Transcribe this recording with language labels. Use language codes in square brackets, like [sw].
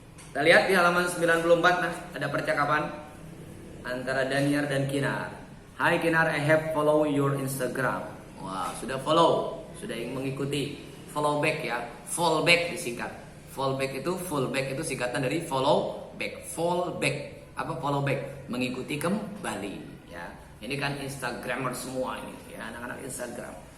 [id] Kita lihat di halaman 94, nah, ada percakapan antara Daniar dan Kinar. [en] Hai Kinar, I have follow your Instagram. [id] Wah, sudah follow, sudah mengikuti. Follow back ya, fall back disingkat. Fall back itu singkatan dari follow back. Fall back, apa follow back? Mengikuti kembali ya. Ini kan Instagramer semua ini ya, anak-anak Instagram.